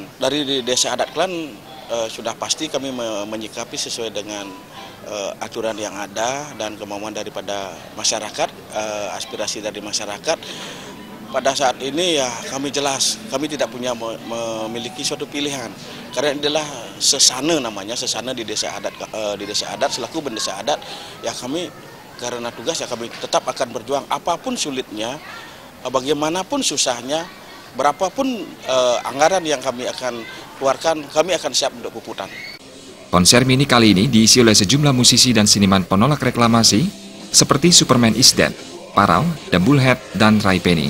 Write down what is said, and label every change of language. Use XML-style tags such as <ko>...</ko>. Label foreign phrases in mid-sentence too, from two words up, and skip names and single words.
<id>Dari desa Adat Kelan sudah pasti kami menyikapi sesuai dengan aturan yang ada dan kemauan daripada masyarakat, aspirasi dari masyarakat. Pada saat ini ya kami jelas, kami tidak punya memiliki suatu pilihan, karena ini adalah sesana, namanya sesana di desa adat selaku bendesa adat. Ya kami karena tugas ya kami tetap akan berjuang apapun sulitnya, bagaimanapun susahnya, berapapun anggaran yang kami akan keluarkan, kami akan siap untuk puputan. Konser mini kali ini diisi oleh sejumlah musisi dan seniman penolak reklamasi seperti Superman Is Dead, Parau, The Bullhead, dan Ray Penny.</id>